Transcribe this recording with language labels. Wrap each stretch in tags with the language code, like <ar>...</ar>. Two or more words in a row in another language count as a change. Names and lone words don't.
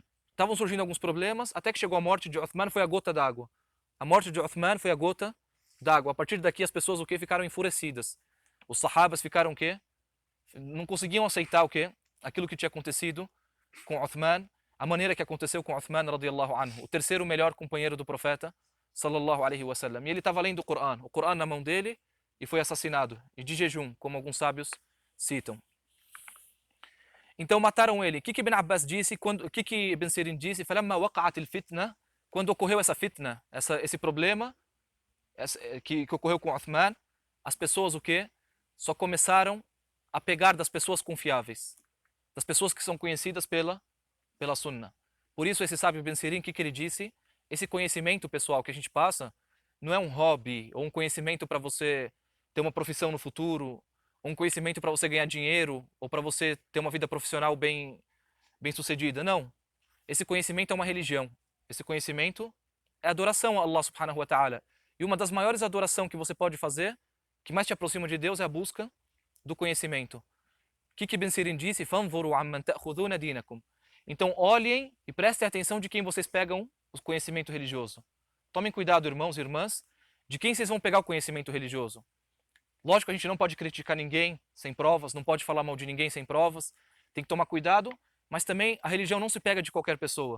<pt>Estavam surgindo alguns problemas, até que chegou a morte de Uthman, foi a gota d'água. A morte de Uthman foi a gota d'água. A partir daqui as pessoas o quê? Ficaram enfurecidas. Os sahabas ficaram o quê? Não conseguiam aceitar o quê? Aquilo que tinha acontecido com Uthman. a maneira que aconteceu com Uthman</pt> <ar>رضي الله عنه,</ar> <pt>o terceiro melhor companheiro do profeta</pt> <ar>صلى الله عليه وسلم.</ar> <pt>E ele estava lendo o Coran na mão dele, e foi assassinado, e de jejum, como alguns sábios citam. Então mataram ele. O que Ibn Abbas disse, o que Ibn Sirin disse?</pt> <ar>فَلَمَّا وَقَعَتِ الْفِتْنَةِ,</ar> <pt>quando ocorreu essa fitna, esse problema que ocorreu com Uthman, as pessoas o quê? Só começaram a pegar das pessoas confiáveis, das pessoas que são conhecidas pela Sunnah. Por isso esse sábio Ibn Sirin, o que ele disse? Esse conhecimento, pessoal, que a gente passa, não é um hobby, ou um conhecimento para você ter uma profissão no futuro, ou um conhecimento para você ganhar dinheiro, ou para você ter uma vida profissional bem sucedida. Não. Esse conhecimento é uma religião. Esse conhecimento é adoração a</pt> <ar>الله سبحانه وتعالى.</ar> <pt>E uma das maiores adorações que você pode fazer, que mais te aproxima de Deus, é a busca do conhecimento. O que Ibn Sirin disse?</pt> <ar>فَانْظُرُوا عَمَّنْ تَأْخُذُونَ دِينَكُمْ.</ar> <pt>Então olhem e prestem atenção de quem vocês pegam o conhecimento religioso. Tomem cuidado, irmãos e irmãs, de quem vocês vão pegar o conhecimento religioso. Lógico, a gente não pode criticar ninguém sem provas, não pode falar mal de ninguém sem provas, tem que tomar cuidado, mas também a religião não se pega de qualquer pessoa.</pt>